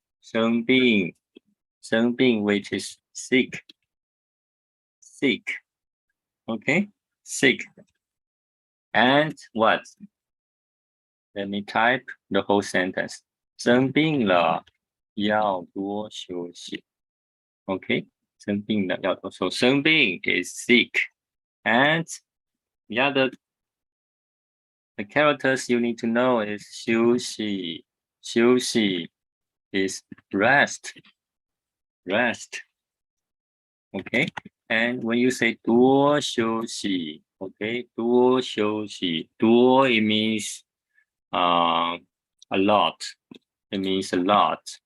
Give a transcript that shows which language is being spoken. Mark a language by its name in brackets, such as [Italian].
[English] 生病, which is sick. Sick. Okay, sick. And what? Let me type the whole sentence. [Chinese] 生病了，要多休息. [English] Okay, [Chinese] 生病了要多休息. [English] So 生病 is sick. And the characters you need to know is 休息. 休息 is rest. Rest. Okay, and when you say 多休息, okay, 多休息, 多 it means a lot. It means a lot.